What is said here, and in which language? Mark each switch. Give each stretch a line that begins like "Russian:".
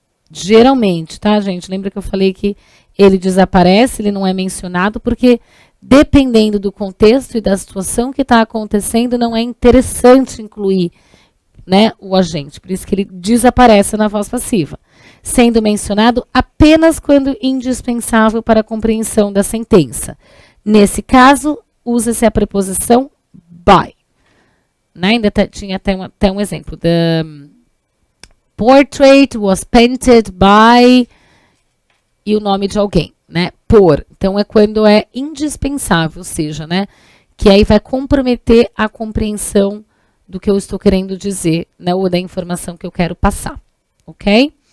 Portuguese: Geralmente, tá, gente? Lembra que eu falei que ele desaparece, ele não é mencionado, porque dependendo do contexto e da situação que está acontecendo, não é interessante incluir, né, o agente. Por isso que ele desaparece na voz passiva, sendo mencionado apenas quando indispensável para a compreensão da sentença. Nesse caso, usa-se a preposição by. Né? Ainda tinha até um exemplo.
English: The portrait was painted by...
Portuguese: e o nome de alguém, né? Por. Então, é quando é indispensável, ou seja, né? Que aí vai comprometer a compreensão do que eu estou querendo dizer, né? Ou da informação que eu quero passar, ok?